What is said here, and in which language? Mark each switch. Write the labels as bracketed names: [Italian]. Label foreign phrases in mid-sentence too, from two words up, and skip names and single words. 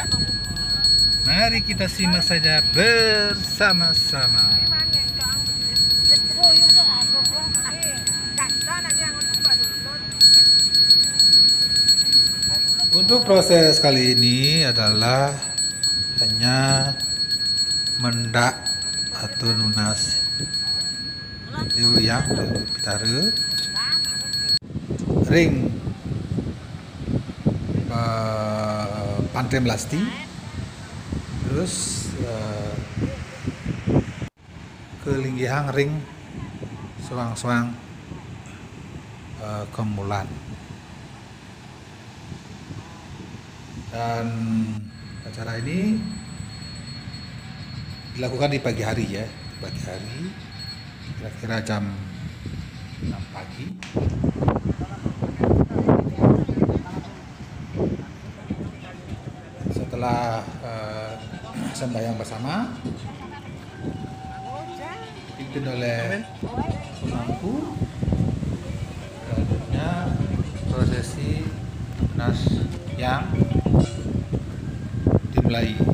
[Indonesian] Mari kita simak saja bersama-sama. Untuk proses kali ini adalah hanya mendak atau nunas yang pitare ring Pantai Melasti, terus ke [Balinese] Linggihang ring Suang-suang Kemulan. [Indonesian] Dan acara ini dilakukan di pagi hari ya, pagi hari kira-kira jam 6 pagi. Setelah sembahyang bersama dipimpin oleh pemangku, selanjutnya prosesi nas yang dimulai.